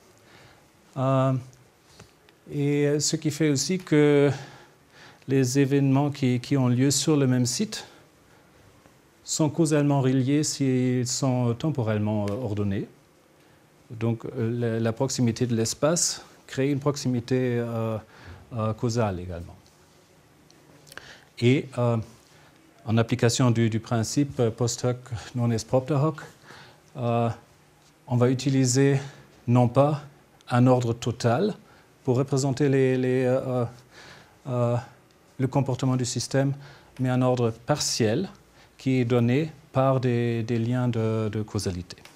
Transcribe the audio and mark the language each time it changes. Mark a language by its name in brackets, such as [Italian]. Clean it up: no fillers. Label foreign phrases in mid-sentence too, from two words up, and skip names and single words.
[French] Et ce qui fait aussi que les événements qui ont lieu sur le même site sont causalement reliés s'ils sont temporellement ordonnés. Donc la proximité de l'espace crée une proximité causale également. Et en application du principe [Latin] post hoc non est propter hoc, [French] on va utiliser non pas un ordre total pour représenter le comportement du système, mais un ordre partiel qui est donné par des liens de causalité.